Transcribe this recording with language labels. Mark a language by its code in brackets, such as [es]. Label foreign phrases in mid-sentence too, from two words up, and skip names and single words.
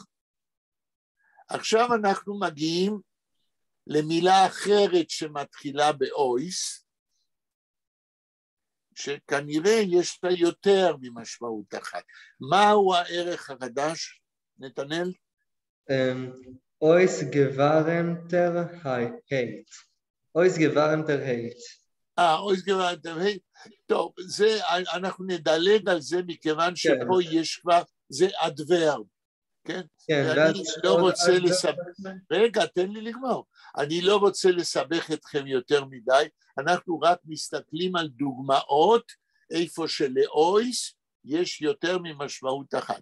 [he] עכשיו אנחנו מגיעים למילה אחרת שמתחילה באויס, שכנראה יש לה יותר ממשמעות אחת. מהו הערך החדש, נתנאל? [yi] אויס גווארנטר הייט. אויס גווארנטר הייט. אויס גווארנטר הייט. [he] טוב, זה, אנחנו נדלג על זה מכיוון שפה יש כבר, זה אדוורב, כן? ואני לא רוצה לסבך, רגע, תן לי לגמור. אני לא רוצה לסבך אתכם יותר מדי, אנחנו רק מסתכלים על דוגמאות, איפה שלאויס יש יותר ממשמעות אחת.